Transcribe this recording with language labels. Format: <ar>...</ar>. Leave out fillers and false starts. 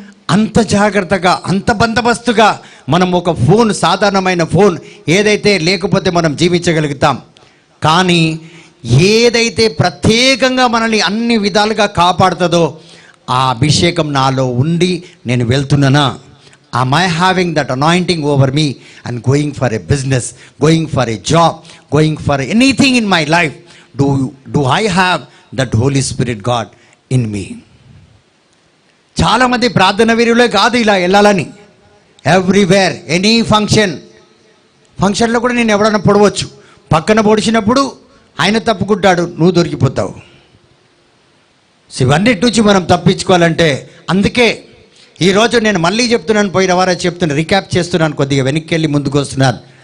<te>అంత జాగ్రత్తగా, అంత బందోబస్తుగా మనం ఒక ఫోన్, సాధారణమైన ఫోన్ ఏదైతే లేకపోతే మనం జీవించగలుగుతాం. కానీ ఏదైతే ప్రత్యేకంగా మనల్ని అన్ని విధాలుగా కాపాడుతుందో ఆ అభిషేకం నాలో ఉండి నేను వెళ్తున్నానా?</te> <en>Am I having that anointing over me and going for a business, going for a job, going for anything in my life? Do I have that Holy Spirit God in me?</en> <te>చాలామంది ప్రార్థన వీరులే కాదు ఇలా వెళ్ళాలని. Everywhere, any ఫంక్షన్లో కూడా నేను ఎవడన్నా పొడవచ్చు. పక్కన పొడిచినప్పుడు ఆయన తప్పుకుంటాడు, నువ్వు దొరికిపోతావు. సో ఇవన్నిటి నుంచి మనం తప్పించుకోవాలంటే, అందుకే ఈరోజు నేను మళ్ళీ చెప్తున్నాను, పోయిన వారం చెప్తున్నాను, రీక్యాప్ చేస్తున్నాను, కొద్దిగా వెనక్కి వెళ్ళి ముందుకు వస్తున్నాను.</te>